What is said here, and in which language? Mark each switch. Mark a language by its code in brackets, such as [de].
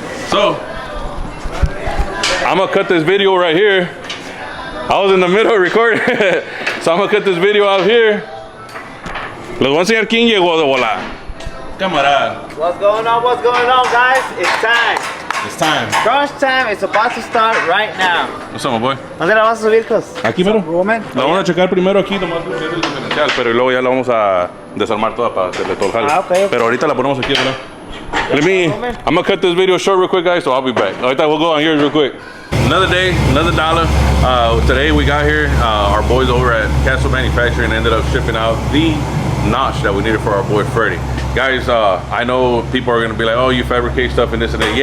[en] So, I'm gonna cut this video right here. I was in the middle of recording. So I'm gonna cut this video out here. [es] Les voy a enseñar quién llegó de volar. Camarada. [en] What's going on? What's going on, guys? It's time. It's time. Crunch time. It's about to start right now. What's up, my boy? [es] ¿Dónde la vas a subir, Cos? Aquí, mero. Roman. La vamos a checar primero aquí, nomás porque es el diferencial, pero luego ya la vamos a desarmar toda para hacerle todo el jale. [en] Ah, okay. [es] Pero ahorita la ponemos aquí, ¿verdad? [en] I'm gonna cut this video short real quick, guys, so I'll be back. Ahorita we'll go on yours real quick. Another day, another dollar. Today we got here, our boys over at Castle Manufacturing ended up shipping out the notch that we needed for our boy Freddy. Guys, I know people are gonna be like, oh, you fabricate stuff and this and that.